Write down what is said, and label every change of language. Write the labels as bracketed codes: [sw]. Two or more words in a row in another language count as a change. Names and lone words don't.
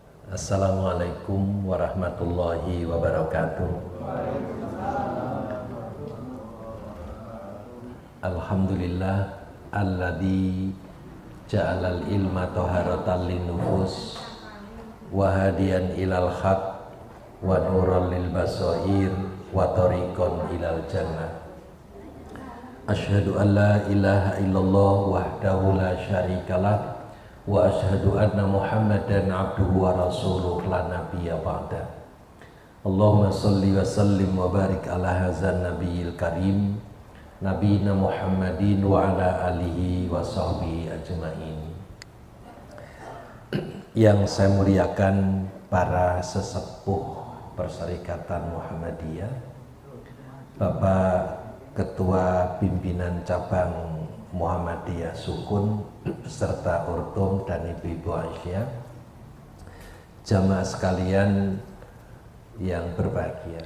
[ar] السلام عليكم ورحمة الله وبركاته. الحمد لله الذي جعل العلم طهارة للنفوس وهاديا إلى الحق ونورا للبصائر وطريقا إلى الجنة. أشهد أن لا إله إلا الله وحده لا شريك له وأشهد أن محمدا عبده ورسوله لا نبي بعده. اللهم صل وسلم وبارك على هذا النبي الكريم نبينا محمد وعلى آله وصحبه أجمعين. [id] Yang saya muliakan para sesepuh Perserikatan Muhammadiyah, Bapak Ketua Pimpinan Cabang Muhammadiyah Sukun serta Urtum dan Ibu-Ibu Aisyah, jamaah sekalian yang berbahagia.